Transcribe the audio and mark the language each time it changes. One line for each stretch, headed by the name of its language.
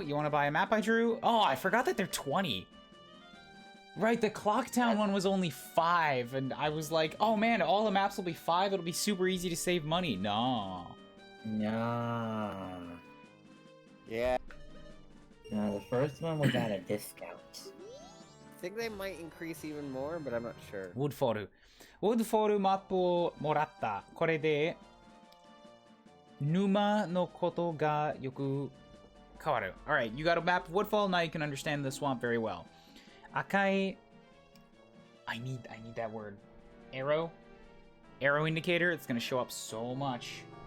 English: You want to buy a map I drew? Oh, I forgot that they're 20. Right, the Clocktown one was only 5, and I was like, oh man, all the maps will be 5, it'll be super easy to save money. No. No. Yeah. No, the first one was at a discount. I think they might increase even more, but I'm not sure. Woodfall.
Japanese: Woodfall マップをもらった。これで、沼のことがよく変わる。
English: Alright, you got a map of Woodfall, now you can understand the swamp very well. 赤い I need that word. Arrow indicator. It's gonna show up so much.